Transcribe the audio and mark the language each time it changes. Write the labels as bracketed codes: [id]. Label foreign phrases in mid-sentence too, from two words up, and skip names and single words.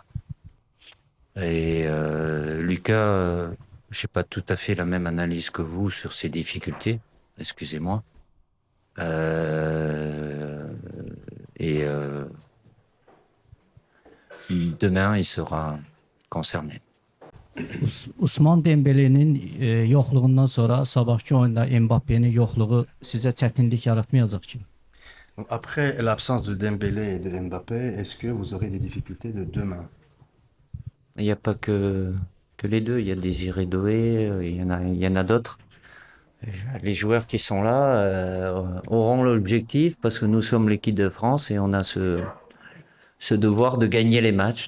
[fr] Et Lucas, j'ai pas tout à fait la même analyse que vous sur ses difficultés. Excusez-moi. Euh, et demain, il sera concerné. [az] Usman Dembele'nin yoxluğundan sonra sabahki oyunda Mbappe'nin yoxluğu sizə çətinlik yaratmayacaq ki? [fr] Après l'absence de Dembélé et de Mbappé, est-ce que vous aurez des difficultés de demain? Il n'y a pas que les deux. Il y a Désiré Doué, il y en a d'autres. Les joueurs qui sont là auront l'objectif parce que nous sommes l'équipe de France et on a ce devoir de gagner les matchs.